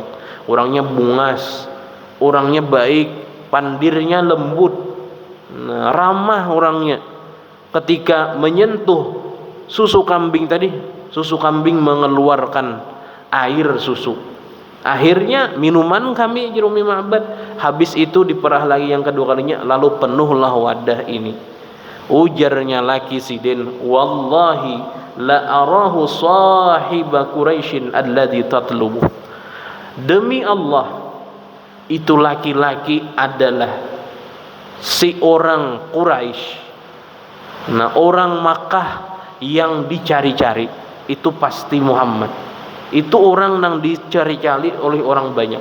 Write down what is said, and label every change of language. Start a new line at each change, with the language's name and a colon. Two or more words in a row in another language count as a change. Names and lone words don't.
Banjar: Orangnya bungas, orangnya baik, pandirnya lembut, ramah orangnya.
Indonesian: Ketika menyentuh susu kambing tadi, susu kambing mengeluarkan air susu. Akhirnya minuman kami di Ummi Ma'bad. Habis itu diperah lagi yang kedua kalinya, lalu penuhlah wadah ini.
Banjar: Ujarnya laki sidin,
Arabic: والله لا أراه صاحب قريش الذي تطلب.
Indonesian: Demi Allah, itu laki-laki adalah si orang Quraisy, nah orang Makkah yang dicari-cari. Itu pasti Muhammad. Itu orang yang dicari-cari oleh orang banyak.